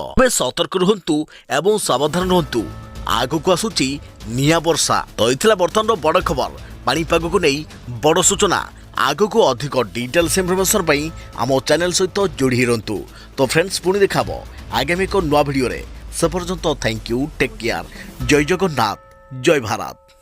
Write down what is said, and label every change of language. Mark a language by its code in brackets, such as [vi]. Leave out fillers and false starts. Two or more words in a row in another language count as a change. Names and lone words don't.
[or] ସତର୍କ ରୁହନ୍ତୁ ଏବଂ ସାବଧାନ ରୁହନ୍ତୁ, ଆଗକୁ ଆସୁଛି ନିଆଁ ବର୍ଷା। ତ ଏଇଥିଲା ବର୍ତ୍ତମାନ ବଡ଼ ଖବର ପାଣିପାଗ କୁ ନେଇ ବଡ଼ ସୂଚନା। ଆଗକୁ ଅଧିକ [en] details information [or] ପାଇଁ ଆମ ଚ୍ୟାନେଲ ସହିତ ଯୋଡ଼ି ରୁହନ୍ତୁ। ତ ଫ୍ରେଣ୍ଡସ ପୁଣି ଦେଖାହେବା ଆଗାମୀ ଏକ ନୂଆ ଭିଡିଓ ରେ। ସେ ପର୍ଯ୍ୟନ୍ତ [en] thank you, take care, [or] ଜୟ ଜଗନ୍ନାଥ, ଜୟ ଭାରତ।